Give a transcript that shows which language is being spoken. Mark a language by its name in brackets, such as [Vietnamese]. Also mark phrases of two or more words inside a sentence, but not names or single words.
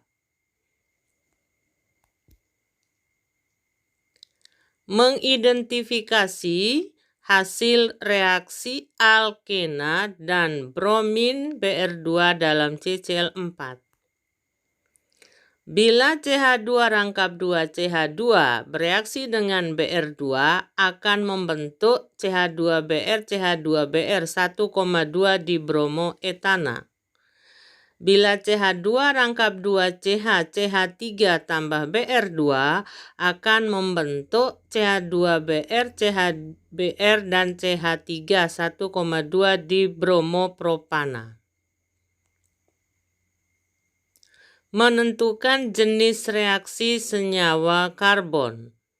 [Indonesian] Mengidentifikasi hasil reaksi alkena dan bromin Br2 dalam CCl4. Bila CH2 rangkap 2 CH2 bereaksi dengan Br2 akan membentuk CH2Br CH2Br 1,2 dibromoetana. Bila CH2 rangkap 2 CH CH3 tambah Br2 akan membentuk CH2Br CHBr dan CH3 1,2 dibromopropana. Menentukan jenis reaksi senyawa karbon.